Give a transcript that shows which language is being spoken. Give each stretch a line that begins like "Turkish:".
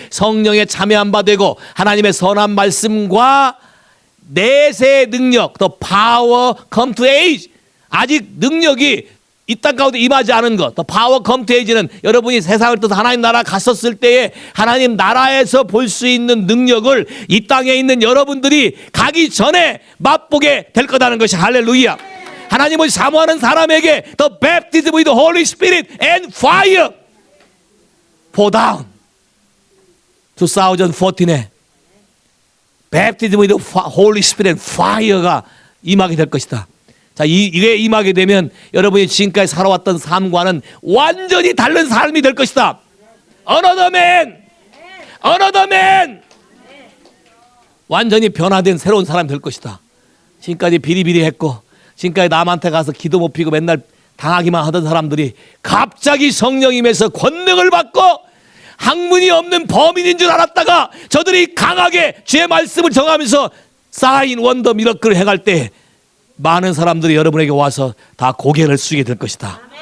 Korean: 성령에 참여한 바 되고 하나님의 선한 말씀과 내세의 능력,
English: the power come to age.
Korean: 아직 능력이 이 땅 가운데 임하지 않은 것,
English: the power come to age
Korean: 는 여러분이 세상을 떠서 하나님 나라 갔었을 때에 하나님 나라에서 볼 수 있는 능력을 이 땅에 있는 여러분들이 가기 전에 맛보게 될 거다는 것이 할렐루야. 하나님을 사모하는 사람에게
English: the baptism with the Holy Spirit and fire pour down.
Korean: 2014에
English: baptism with the Holy Spirit and fire
Korean: 가 임하게 될 것이다. 자, 이게 임하게 되면 여러분이 지금까지 살아왔던 삶과는 완전히 다른 삶이 될 것이다.
English: Another man, another man.
Korean: 완전히 변화된 새로운 사람이 될 것이다. 지금까지 비리비리했고 지금까지 남한테 가서 기도 못 피고 맨날 당하기만 하던 사람들이 갑자기 성령 임해서 권능을 받고 학문이 없는 범인인 줄 알았다가 저들이 강하게 주의 말씀을 정하면서 사인 원더 미러클을 행할 때 많은 사람들이 여러분에게 와서 다 고개를 숙이게 될 것이다.